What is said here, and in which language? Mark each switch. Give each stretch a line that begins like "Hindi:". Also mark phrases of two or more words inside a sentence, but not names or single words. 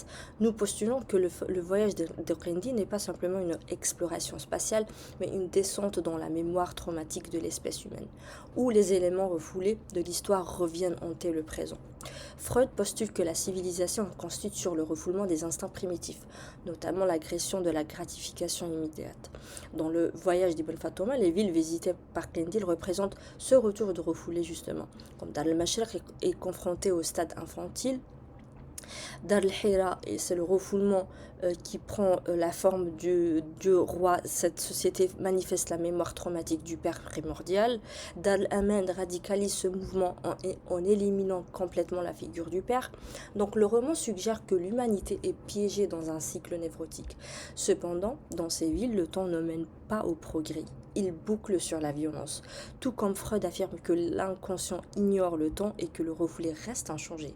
French: Nous postulons que le voyage de Clindé n'est pas simplement une exploration spatiale, mais une descente dans la mémoire traumatique de l'espèce humaine, où les éléments refoulés de l'histoire reviennent hanter le présent. Freud postule que la civilisation constitue sur le refoulement des instincts primitifs, notamment l'agression de la gratification immédiate. Dans le voyage d'Ibn Fatouma, les villes visitées par Clindé représentent ce retour de refoulé justement. Comme Dar el-Mashriq est confronté au stade infantile, Dar el-Hira, c'est le refoulement qui prend la forme du roi. Cette société manifeste la mémoire traumatique du père primordial. Dar el-Aman radicalise ce mouvement en éliminant complètement la figure du père. Donc le roman suggère que l'humanité est piégée dans un cycle névrotique. Cependant, dans ces villes, le temps ne mène pas au progrès. Il boucle sur la violence, tout comme Freud affirme que l'inconscient ignore le temps et que le refoulé reste inchangé.